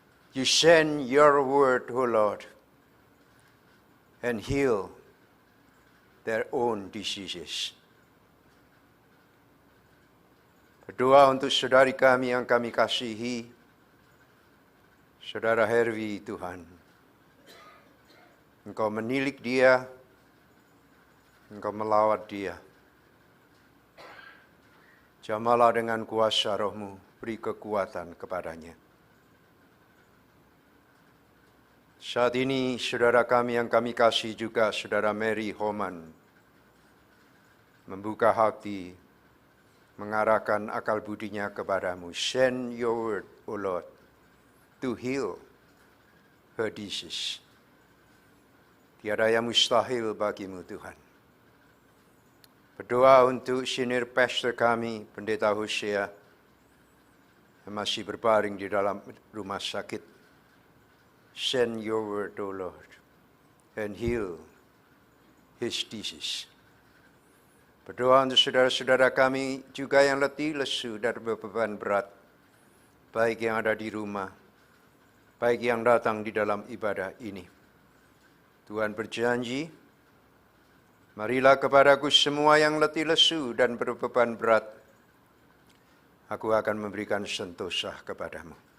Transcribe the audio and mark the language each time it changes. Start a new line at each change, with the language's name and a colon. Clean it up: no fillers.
English: You send your word, O Lord, and heal their own diseases.
Indonesian: Berdoa untuk saudari kami yang kami kasihi, Saudara Herwi Tuhan. Engkau menilik dia, Engkau melawat dia. Jamalah dengan kuasa Roh-Mu, beri kekuatan kepadanya. Saat ini saudara kami yang kami kasih juga, Saudara Mary Homan, membuka hati, mengarahkan akal budinya kepadamu.
English: Send your word, O Lord, to heal her disease.
Indonesian: Tiada yang mustahil bagimu Tuhan. Berdoa untuk senior pastor kami, Pendeta Hosea, yang masih berbaring di dalam rumah sakit.
English: Send your word, O Lord, and heal his disease.
Indonesian: Berdoa untuk saudara-saudara kami juga yang letih, lesu, dan berbeban berat, baik yang ada di rumah, baik yang datang di dalam ibadah ini. Tuhan berjanji, marilah kepadaku semua yang letih lesu dan berbeban berat, aku akan memberikan sentosa kepadamu.